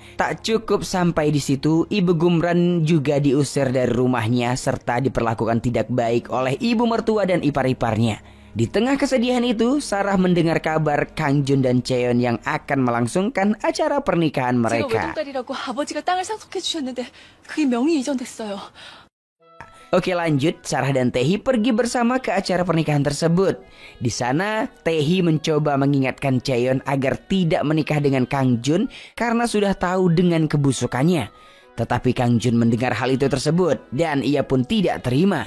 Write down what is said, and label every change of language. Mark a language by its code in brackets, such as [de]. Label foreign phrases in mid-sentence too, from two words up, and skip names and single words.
[id] Tak cukup sampai di situ, ibu Gomran juga diusir dari rumahnya serta diperlakukan tidak baik oleh ibu mertua dan ipar-iparnya. Di tengah kesedihan itu, Sarah mendengar kabar Kang Jun dan Chaeyeon yang akan melangsungkan acara pernikahan mereka. [ko] 제가 외동딸이라고 아버지가 땅을 상속해 주셨는데 그게 명의 이전됐어요. [id] Oke, lanjut, Sarah dan Tae-hee pergi bersama ke acara pernikahan tersebut. Di sana, Tae-hee mencoba mengingatkan Chaeyeon agar tidak menikah dengan Kang Jun karena sudah tahu dengan kebusukannya. Tetapi Kang Jun mendengar hal itu tersebut dan ia pun tidak terima.